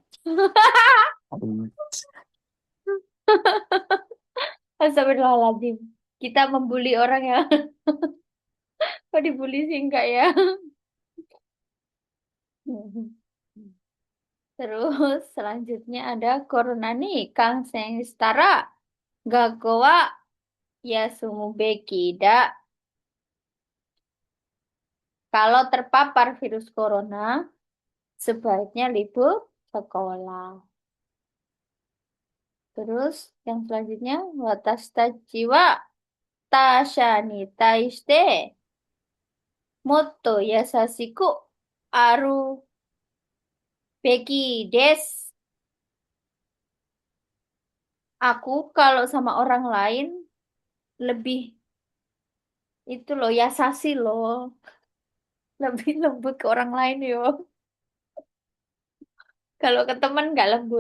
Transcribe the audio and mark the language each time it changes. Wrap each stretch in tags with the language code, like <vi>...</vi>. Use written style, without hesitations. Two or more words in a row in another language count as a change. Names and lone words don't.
<id>Astagfirullahaladzim. Kita membuli orang ya. Kok dibully sih enggak ya? Terus selanjutnya ada corona nih, Kang Setara.</id> <ja>学校は休むべきだ.</ja> <id>Kalau terpapar virus corona, sebaiknya libur sekolah. Terus yang selanjutnya,</id> <ja>私は他者に対してもっと優しくあるべきです.</ja> <id>Aku kalau sama orang lain lebih itu loh, yasasi loh. Lebih lembut ke orang lain yo. Kalau ke teman nggak lembut.</id>